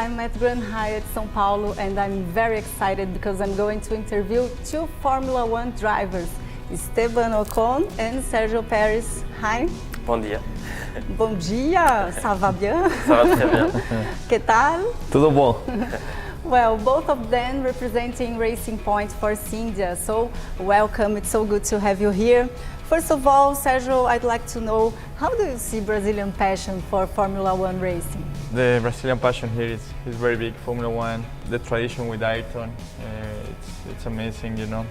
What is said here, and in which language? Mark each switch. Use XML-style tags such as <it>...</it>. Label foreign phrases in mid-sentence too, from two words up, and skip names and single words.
<en>at Grand Hyatt São Paulo, and I'm very excited because I'm going to interview two Formula One drivers, Esteban Ocon and Sergio Perez. Hi.</en> <pt>Bom dia. Bom dia,</pt> <fr>ça va bien? Ça va très bien.</fr> <es>Que tal?</es> <pt>Tudo bom.</pt> <en>Well, both of them representing Racing Point Force India, so welcome, it's so good to have you here. First of all, Sergio, I'd like to know, how do you see Brazilian passion for Formula One racing? The Brazilian passion here is very big. Formula One, the tradition with Ayrton, it's amazing, you know.</en>